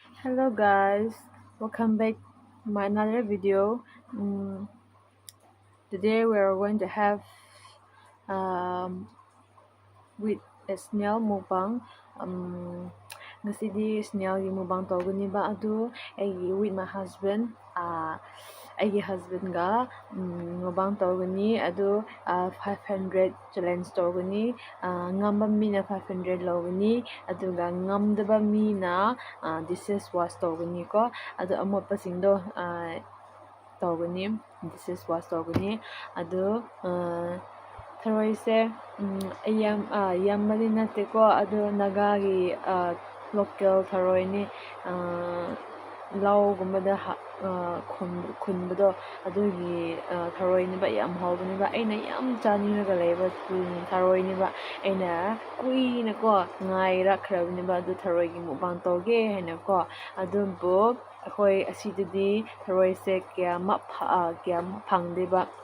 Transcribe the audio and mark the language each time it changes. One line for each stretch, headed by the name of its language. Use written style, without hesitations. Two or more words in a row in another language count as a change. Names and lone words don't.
English: Hello guys, welcome back to my another video. Today we are going to have um, with a snail mukbang.
Manipuri: Ngasidi snail gi mukbang toguni ba adu aigi
English: with my husband.
Manipuri: Aigi husband ga mukbang toguni adu 500 challenge toguni. Ngamba mina 500 loguni aduga ngamdaba mina
English: dishes wash
Manipuri: toguni ko adu amotpa singdo toguni
English: dishes wash
Manipuri: toguni adu ꯊꯔꯣꯏꯁꯦ ꯌꯥꯝꯕꯗꯤ ꯅꯠꯇꯦꯀꯣ ꯑꯗꯨ ꯅꯥꯒꯥꯒꯤ ꯂꯣꯀꯦꯜ ꯊꯔꯣꯏꯅꯤ ꯂꯧꯒꯨꯝꯕꯗ ꯈꯨꯟꯕꯗꯣ ꯑꯗꯨꯒꯤ ꯊꯔꯣꯏꯅꯦꯕ ꯌꯥꯝ ꯍꯥꯎꯕꯅꯦꯕ ꯑꯩꯅ ꯌꯥꯝ ꯆꯥꯅꯤꯡꯉꯒ ꯂꯩꯕ ꯊꯔꯣꯏꯅꯦꯕ ꯑꯩꯅ ꯀꯨꯏꯅꯀꯣ ꯉꯥꯏꯔꯛꯈ꯭ꯔꯕꯅꯦꯕ ꯑꯗꯨ ꯊꯔꯣꯏꯒꯤ ꯃꯨꯛꯕꯥꯡ ꯇꯧꯒꯦ ꯍꯥꯏꯅꯀꯣ ꯑꯗꯨꯕꯨ ꯑꯩꯈꯣꯏ ꯑꯁꯤꯗꯗꯤ ꯊꯔꯣꯏꯁꯦ ꯀꯌꯥꯃꯛ ꯐꯪꯗꯦꯕ